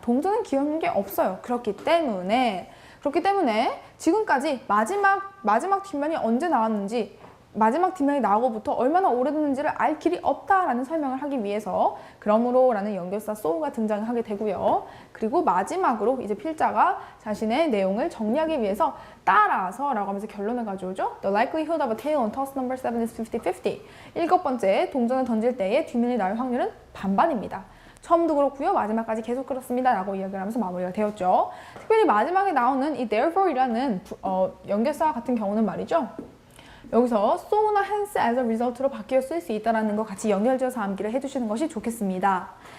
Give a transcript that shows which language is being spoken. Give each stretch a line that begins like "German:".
Korean: 동전은 기억력이 없어요. 그렇기 때문에 지금까지 마지막 뒷면이 언제 나왔는지 마지막 뒷면이 나오고부터 얼마나 오래됐는지를 알 길이 없다라는 설명을 하기 위해서 그러므로 라는 연결사 so가 등장하게 되고요. 그리고 마지막으로 이제 필자가 자신의 내용을 정리하기 위해서 따라서 라고 하면서 결론을 가져오죠.
English: The likelihood of a tail on toss number 7 is 50-50.
Korean: 일곱 번째, 동전을 던질 때의 뒷면이 나올 확률은 반반입니다. 처음도 그렇고요. 마지막까지 계속 그렇습니다. 라고 이야기를 하면서 마무리가 되었죠. 특별히 마지막에 나오는 이 therefore 이라는 연결사 같은 경우는 말이죠. 여기서 so나 hence as a result로 바뀌어 쓸 수 있다는 거 같이 연결지어서 암기를 해주시는 것이 좋겠습니다.